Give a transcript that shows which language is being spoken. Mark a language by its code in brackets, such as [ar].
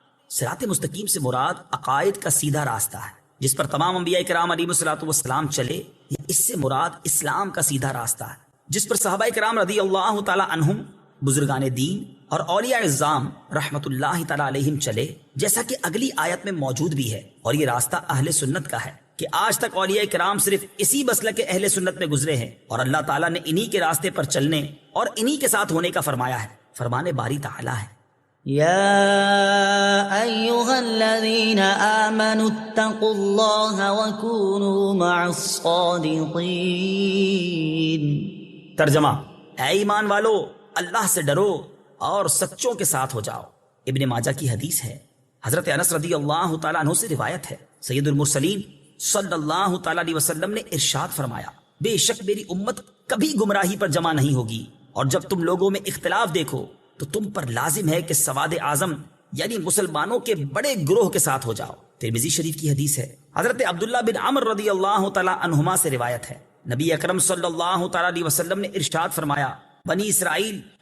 [ur] صراط مستقیم سے مراد عقائد کا سیدھا راستہ ہے جس پر تمام انبیاء کرام علیہ الصلوۃ والسلام چلے، یا اس سے مراد اسلام کا سیدھا راستہ ہے جس پر صحابہ کرام رضی اللہ تعالی عنہم، بزرگان دین اور اولیاء اعظام رحمت اللہ تعالی علیہم چلے، جیسا کہ اگلی آیت میں موجود بھی ہے۔ اور یہ راستہ اہل سنت کا ہے کہ آج تک اولیاء کرام صرف اسی مسلک اہل سنت میں گزرے ہیں، اور اللہ تعالیٰ نے انہی کے راستے پر چلنے اور انہی کے ساتھ ہونے کا فرمایا ہے۔ فرمان باری تعالیٰ ہے، [ar] يا أيها الذين آمنوا اتقوا الله وكونوا مع الصادقين۔ [ur] ترجمہ، اے ایمان والو، اللہ سے ڈرو اور سچوں کے ساتھ ہو جاؤ۔ ابن ماجہ کی حدیث ہے، حضرت انس رضی اللہ تعالیٰ عنہ سے روایت ہے، سید المرسلین صلی اللہ تعالیٰ علیہ وسلم نے ارشاد فرمایا، بے شک میری امت کبھی گمراہی پر جمع نہیں ہوگی، اور جب تم لوگوں میں اختلاف دیکھو تو تم پر لازم ہے کہ سواد اعظم یعنی مسلمانوں کے بڑے گروہ کے ساتھ ہو جاؤ۔ ترمذی شریف کی حدیث ہے، حضرت عبداللہ بن عمر رضی اللہ تعالیٰ عنہما سے روایت ہے، نبی اکرم صلی اللہ تعالیٰ علیہ وسلم نے ارشاد فرمایا، بنی اسرائیل